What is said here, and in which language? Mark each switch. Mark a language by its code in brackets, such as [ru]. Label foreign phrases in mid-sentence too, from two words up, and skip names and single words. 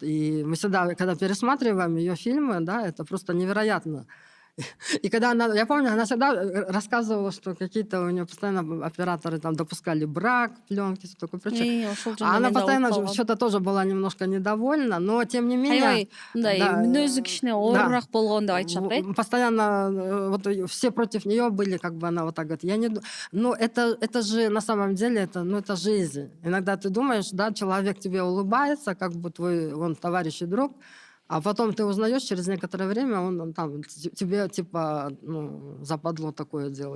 [ru] И мы всегда, когда пересматриваем ее фильмы, да, это просто невероятно. И когда она, я помню, она всегда рассказывала, что какие-то у нее постоянно операторы там допускали брак, пленки, все такое прочее. А она постоянно что-то тоже была немножко недовольна, но тем не менее... [ky] Да, мүнөзү кичине оорураак болгон деп айтышат, да? [ru] Постоянно вот все против нее были, как бы она вот так говорит. Но это же на самом деле, это жизнь. Иногда ты думаешь, да, человек тебе улыбается, как бы он товарищ и друг, а потом ты узнаешь, через некоторое время он там тебе типа западло такое делает.